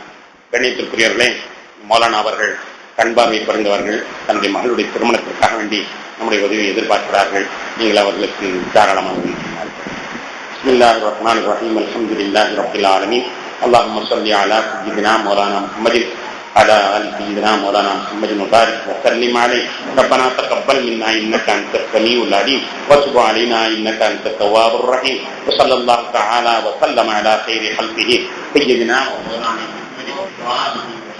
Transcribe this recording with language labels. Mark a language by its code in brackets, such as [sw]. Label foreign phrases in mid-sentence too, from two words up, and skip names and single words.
[ta] கண்ணியத்திற்குரியவர்களே, மௌலானா அவர்கள் கண்பார்வை பிறந்தவர்கள் தன்னுடைய மகளுடைய திருமணத்திற்காக வேண்டி நம்முடைய உதவியை எதிர்பார்க்கிறார்கள். நீங்கள் அவர்களுக்கு தாராளமாக [ar] بسم الله الرحمن الرحيم. الحمد لله رب العالمين. اللهم صل على سيدنا مولانا محمد على آل سيدنا مولانا محمد وبارك وسلم عليه. ربنا تقبل منا إنك أنت السميع العليم وتب علينا إنك أنت التواب الرحيم. وصلى الله تعالى وسلم على خير خلقه سيدنا ومولانا محمد